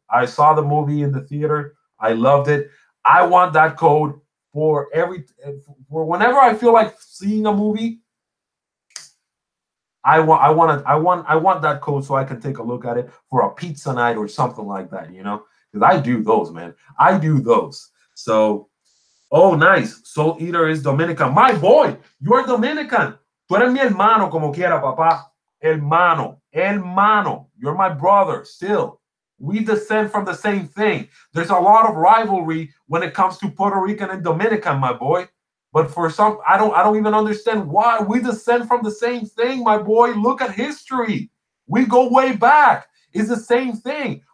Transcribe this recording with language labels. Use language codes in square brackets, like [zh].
[en] I saw the movie in the theater. I loved it. I want that code for whenever I feel like seeing a movie. I want that code so I can take a look at it for a pizza night or something like that, because I do those, man. I do those. So, oh, nice. Soul Eater is Dominican. My boy, you're Dominican. [es] Tú eres mi hermano, como quiera, papá. [en] Hermano. You're my brother still. We descend from the same thing. There's a lot of rivalry when it comes to Puerto Rican and Dominican, my boy. But for some, I don't even understand why. We descend from the same thing, my boy. Look at history. We go way back. It's the same thing.